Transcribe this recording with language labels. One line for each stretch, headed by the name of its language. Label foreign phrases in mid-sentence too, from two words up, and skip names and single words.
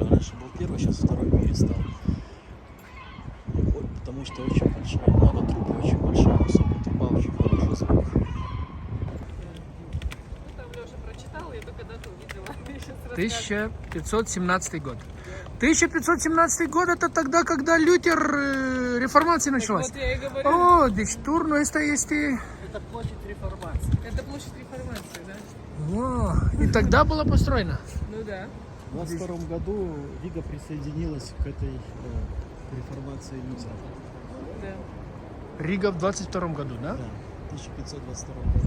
Russian: Он раньше был первый, сейчас второй в мире стал. Вот, потому что очень большая, много труб, очень большая, высокая труба, очень хороший звук. Там Леша прочитал, я только дату увидела. 1517 год. 1517 год это тогда, когда Лютер реформация началась. Вот я и говорю.
Romanian: О, дeci turnul ăsta este...
Russian: Это площадь реформации. Это площадь реформации, да? О, и тогда была построена. Ну да. В 22 году Рига присоединилась к этой реформации Лютера. Да. Рига в 22 году, да? Да, в 1522 году.